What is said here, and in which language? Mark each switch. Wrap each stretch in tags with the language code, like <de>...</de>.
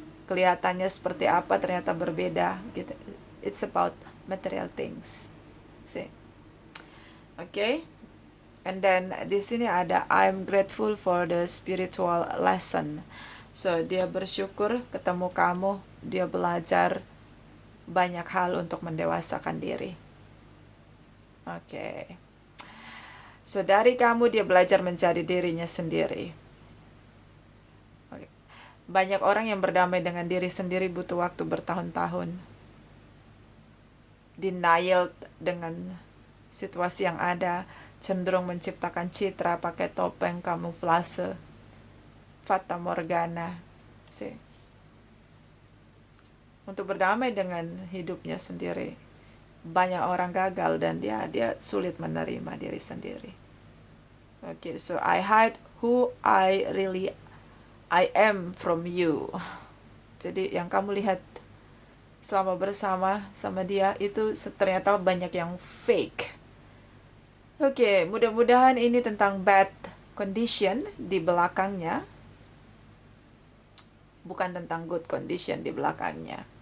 <id>Kelihatannya seperti apa, ternyata berbeda gitu.</id> <en>It's about material things. See. Okay. And then</en> <id>di sini ada</id> <en>I'm grateful for the spiritual lesson.</en> <id>So dia bersyukur ketemu kamu, dia belajar banyak hal untuk mendewasakan diri. Oke. So dari kamu dia belajar menjadi dirinya sendiri. Banyak orang yang berdamai dengan diri sendiri butuh waktu bertahun-tahun. Denial dengan situasi yang ada, cenderung menciptakan citra pakai topeng kamuflase, fata morgana sih, untuk berdamai dengan hidupnya sendiri. Banyak orang gagal dan dia sulit menerima diri sendiri.</id> <en>Okay, so I hide who I am from you.</en> <id>Jadi yang kamu lihat selama bersama sama dia itu ternyata banyak yang fake. Oke, mudah-mudahan ini tentang</id> <en>bad condition</en> <id>di belakangnya, bukan tentang</id> <en>good condition</en> <id>di belakangnya.</id>